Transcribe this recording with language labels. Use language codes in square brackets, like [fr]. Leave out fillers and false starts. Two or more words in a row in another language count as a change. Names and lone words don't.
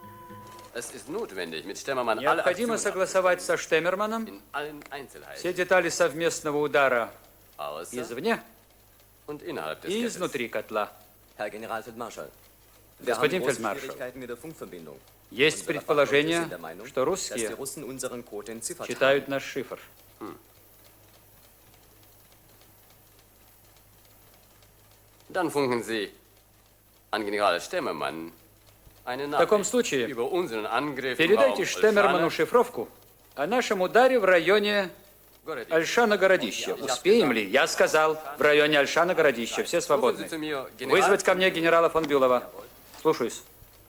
[ru] Необходимо согласовать со Штеммерманом все детали совместного удара извне и изнутри котла. [de] Herr Generalfeldmarschall. [ru] Господин фельдмаршал, есть предположение, что русские читают наш шифр. [de] Dann funken Sie an General Stemmermann eine [ru] В таком [de] Nachricht [ru] случае [de] über unseren Angriff im [ru] передайте [de] Raum [ru] Штеммерману [de] Alshana. [ru] шифровку о нашем ударе в районе Альшана-Городища. Успеем ли? Я сказал, в районе Альшана-Городища. Все свободны. Вызвать ко мне генерала фон Бюлова. Слушаюсь.